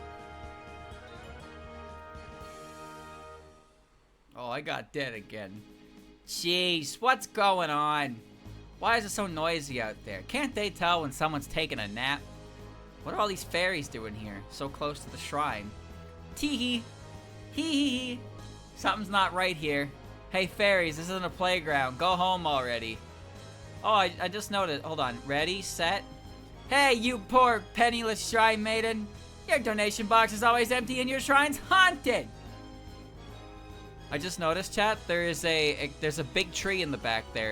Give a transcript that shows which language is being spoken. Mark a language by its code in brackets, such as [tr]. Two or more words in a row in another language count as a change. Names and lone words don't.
[en] Oh, I got dead again. Jeez, what's going on? Why is it so noisy out there? Can't they tell when someone's taking a nap? What are all these fairies doing here, so close to the shrine? Tee-hee. Hee-hee-hee. Something's not right here. Hey, fairies, this isn't a playground. Go home already. Oh, I just noticed. Hold on. Ready, set. Hey, you poor penniless shrine maiden. Your donation box is always empty and your shrine's haunted. I just noticed, chat, there's a big tree in the back there.